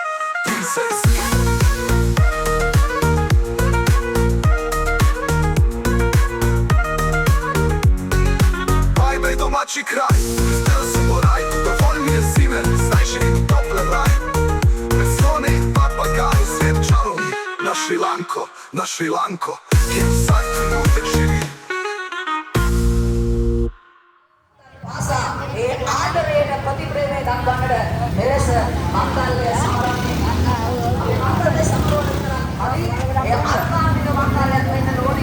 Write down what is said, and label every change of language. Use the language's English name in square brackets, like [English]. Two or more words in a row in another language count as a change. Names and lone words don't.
[Slovenian] Bajbej domači kraj, zdaj si bo raj, dovolj mi je zime, zdaj še in tople raj. Slone in papagaji, svet čarovni. Na Šrilanko, kjer vsak trenutek živi. [Sinhala] ඒ ආදරයට ප්‍රතිප්‍රේමය දක්වන්නට මෙලෙස මංගල්‍ය සමරන්නේ අපි මංගල්‍ය සමරවන කරන්නේ ඒ ආත්මාවික මංගල්‍යයක් වෙන්න ඕනේ.